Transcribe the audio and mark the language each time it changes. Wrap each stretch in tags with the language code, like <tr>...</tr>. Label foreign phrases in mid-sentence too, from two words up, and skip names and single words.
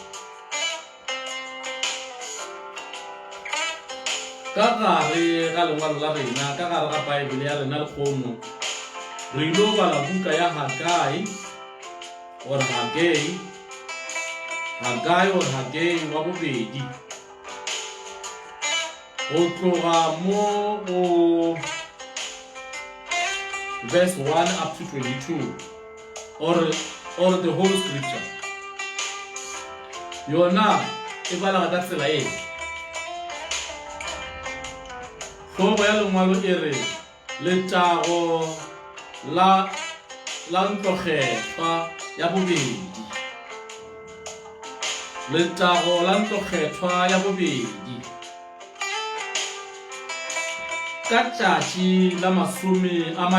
<nso>ka gare ga lengwalo la rena ka gare ga baebele ya rena lekgono re ilo bala buka ya Hagai or Hagai wa bobedi go tloga mo go</nso> <en>verse 1 up to 22 or the whole scripture</en> <nso>yona e bala ka tsela e hlogo ya lengwalo e re letago la ntlokgethwa ya bobedi letago la ntlokgethwa ya bobedi ka tšatši la 20</nso>